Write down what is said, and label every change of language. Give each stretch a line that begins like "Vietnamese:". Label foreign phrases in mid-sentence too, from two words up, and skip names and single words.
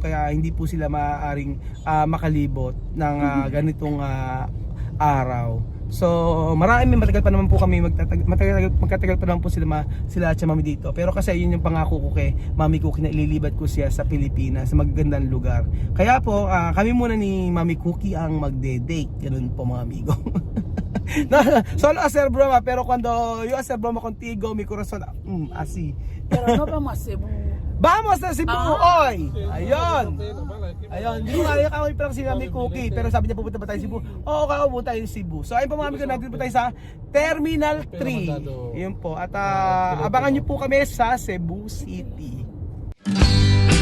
Filipino: Kaya hindi po sila maaaring makalibot ng ganitong araw. So matagal pa naman po kami magtatagal pa naman po sila Tia Mami dito. Pero kasi yun yung pangako ko kay Mami Cookie na ililibat ko siya sa Pilipinas, sa magagandang lugar. Kaya po kami muna ni Mami Cookie ang magde-date. Ganun po mga amigo.
Spanish: No, solo hacer broma, pero cuando yo hacer broma contigo, mi corazón así. Pero no vamos a Cebu. Vamos na Cebu hoy! Ayun!
Filipino: Ayun, hindi ko kaya kami parang si Mami Cookie, pero sabi niya pupunta ba tayo Cebu? Oo, pupunta tayo Cebu. So ayun po mga amigo, natin po tayo sa Terminal 3. Ayun po, at abangan niyo po kami sa Cebu City.